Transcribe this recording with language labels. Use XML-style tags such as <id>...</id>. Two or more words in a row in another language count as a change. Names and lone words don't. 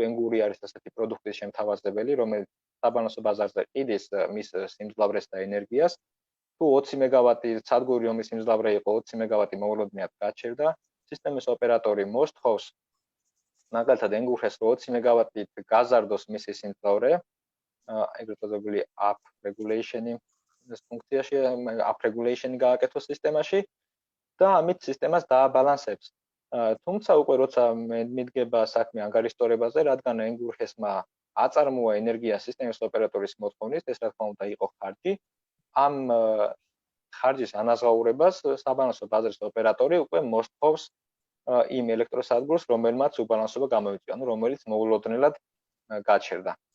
<ka>ენგური არის ასეთი პროდუქტის შემთავაზებელი, რომელიც საბალანსო ბაზარზე ყიდის მის სიმძლავრეს და ენერგიას, თუ 20 მეგავატი სადგური, რომლის სიმძლავრე იყო 20 მეგავატი მოულოდნელად გაჩერდა, სისტემის ოპერატორი მოსთხოვს მაგალითად ენგურს 20 მეგავატით გაზარდოს მისი სიმძლავრე, ეგრეთ წოდებული</ka> <en>up regulation-</en> <ka>ი ეს ფუნქციაში</ka> <en>up regulation-</en> <ka>ი გააკეთოს სისტემაში და ამით სისტემას დააბალანსებს. თუმცა უკვე როცა მიდგება საქმე ანგარიშტორებაზე, რადგან ენგურჰესმა აწარმოა ენერგია სისტემის ოპერატორის მოთხოვნით, ეს რა თქმა უნდა იყო ხარჯი. ამ ხარჯის ანაზღაურებას საბალანსო ბაზრის ოპერატორი უკვე მოსთხოვს იმ ელექტროსადგურს, რომელმაც უბალანსობა გამოიწვია, ანუ რომელიც მოულოდნელად გაჩერდა.</ka>